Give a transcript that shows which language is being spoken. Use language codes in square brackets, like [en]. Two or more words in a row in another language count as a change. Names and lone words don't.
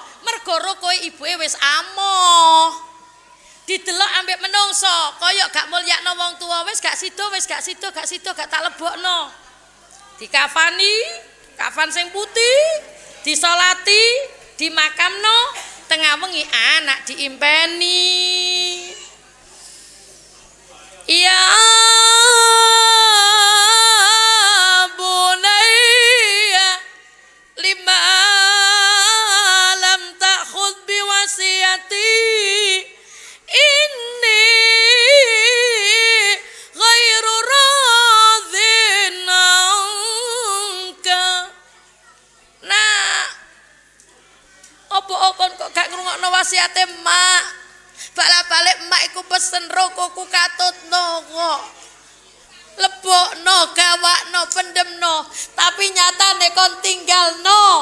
[jv] Mergo rokoe ibuke wis amoh. Didelok ambek menungso, kaya gak mulyakno wong tuwa, wis gak sida, gak tak lebokno. Dikafani, kafan sing putih, disolati, dimakamno, tengah wengi anak diimpeni. [ar] يا بني لم لم تأخذ بوصيتي إني غير راض عنك. [jv] Nah, opo kon kok gak ngrungokno wasiate mak? Balik-balik emak iku pesen rokoku katutno kok. Lebokno, gawakno, pendemno, tapi nyatane kon tinggalno.